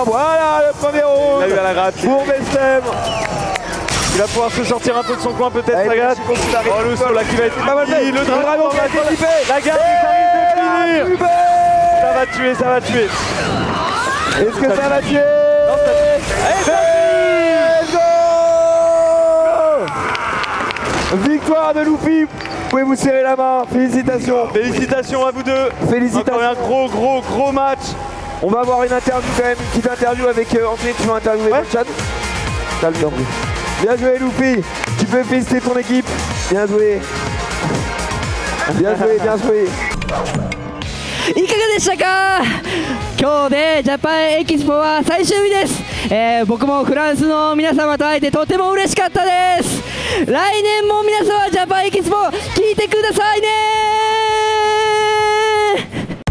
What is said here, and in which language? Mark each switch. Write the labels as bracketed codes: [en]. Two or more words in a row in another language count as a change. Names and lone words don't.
[fr] Voilà le premier round. Il a eu à la gratte. Pour Bestem. Il va pouvoir se sortir un peu de son coin peut-être, Sagat. Oh le saut là qui va être pas mal fait. le dragon qui a été équipé. La garde qui arrive de finir. Ça va tuer, ça va tuer. Est-ce que ça va tuer? [en] Let's go! [fr] Victoire de Loopy. Vous pouvez vous serrer la main. Félicitations. Félicitations à vous deux. Félicitations. Encore un gros match. On va avoir une interview quand même, une petite interview avec Anthony. Tu vas interviewer le chat. Calme-toi. Bien joué Loopy. Tu peux féliciter ton équipe. Bien joué. Bien joué, bien joué. [ja] いかがでしたか。今日でジャパンエキスポは最終日です。僕もフランスの皆様と会えてとても嬉しかったです。来年も皆様ジャパンエキスポ聞いてくださいね。